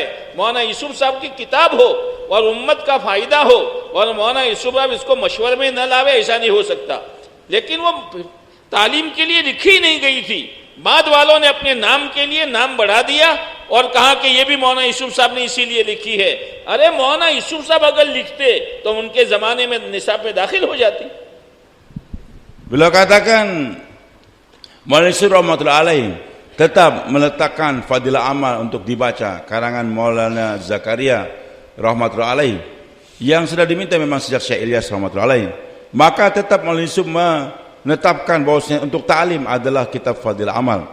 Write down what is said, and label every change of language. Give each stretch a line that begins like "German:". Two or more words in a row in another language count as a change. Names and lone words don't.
Hindi: मौलाना यूसुफ साहब की किताब हो और उम्मत का फायदा हो और मौलाना यूसुफ साहब इसको मशवरे में न लावे, ऐसा नहीं हो सकता। लेकिन वो तालीम के लिए लिखी नहीं गई थी, बाद वालों ने अपने नाम के लिए नाम बढ़ा दिया और कहा कि ये भी मौलाना यूसुफ साहब ने इसीलिए लिखी है। अरे मौलाना यूसुफ साहब अगर लिखते तो उनके जमाने में निसाब में दाखिल हो जाती।
Indonesian: Beliau katakan Maulana Yusuf
Arabic: رحمة الله عليه
Indonesian: tetap meletakkan fadilah amal untuk dibaca karangan Maulana Zakaria
Arabic: رحمة الله عليه
Indonesian: yang sudah diminta memang sejak Syekh Ilyas
Arabic: رحمة الله عليه.
Indonesian: Maka tetap Maulana Yusuf menetapkan bahwasanya untuk ta'lim adalah kitab fadilah amal.